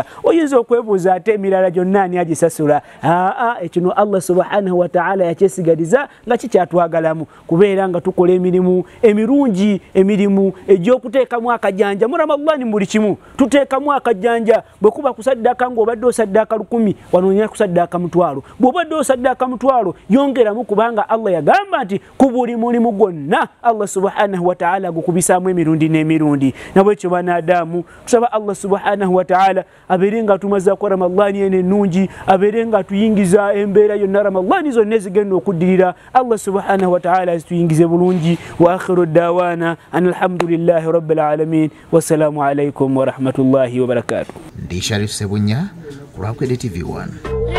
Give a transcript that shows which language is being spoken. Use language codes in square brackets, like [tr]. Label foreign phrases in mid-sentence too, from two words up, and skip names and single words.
[lg] Oyinza okwebuuza ate emirala gyonna ani agisasula? Ekino Allah [ar] سبحانه وتعالى [lg] yakyesigaliza nga kikyatwagalamu kubeera nga tukola emirimu emirungi emirimu egy'okuteekamu akajanja mu Ramadhani buli kimu tuteekamu akajanja bwe kuba kusaddaka ng'obadde osaddaka 1,000 wanonya kusaddaka 1,000 bw'obadde osaddaka 1,000 yongeramu kubanga Allah yagamba nti ku buli mulimu gwonna Allah [ar] سبحانه وتعالى [lg] gukubisaamu emirundi n'emirundi. Nabwekyo banadamu tusaba Allah [ar] سبحانه وتعالى [lg] abeere nga tumaze ku Ramadhani eno ennungi abeere nga tuyingiza embeera yonna Ramadhani zonna ezigenda okuddirira Allah [ar] سبحانه وتعالى [lg] azituyingize bulungi. [ar] وآخر دعوانا الحمد لله رب العالمين والسلام عليكم ورحمة الله وبركاته. [lg] Ndi Sharif Sebunya ku Bukedde TV 1.